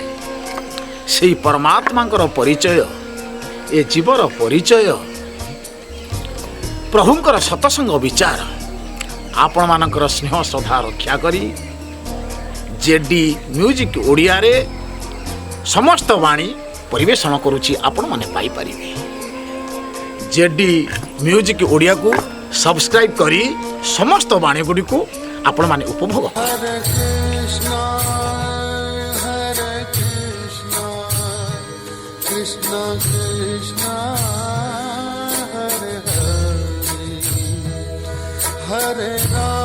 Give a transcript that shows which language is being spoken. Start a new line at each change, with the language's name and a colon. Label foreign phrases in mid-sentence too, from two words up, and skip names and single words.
Odia: ସେଇ ପରମାତ୍ମାଙ୍କର ପରିଚୟ, ଏ ଜୀବର ପରିଚୟ, ପ୍ରଭୁଙ୍କର ସତସଙ୍ଗ ବିଚାର ଆପଣମାନଙ୍କର ସ୍ନେହ ଶ୍ରଦ୍ଧା ରକ୍ଷା କରି ଜେଡି ମ୍ୟୁଜିକ୍ ଓଡ଼ିଆରେ ସମସ୍ତ ବାଣୀ ପରିବେଷଣ କରୁଛି, ଆପଣମାନେ ପାଇପାରିବେ। ଜେଡି ମ୍ୟୁଜିକ୍ ଓଡ଼ିଆକୁ ସବସ୍କ୍ରାଇବ୍ କରି ସମସ୍ତ ବାଣୀଗୁଡ଼ିକୁ ଆପଣମାନେ ଉପଭୋଗ Hare Krishna, Hare Krishna, Krishna Krishna, Hare Hare, Hare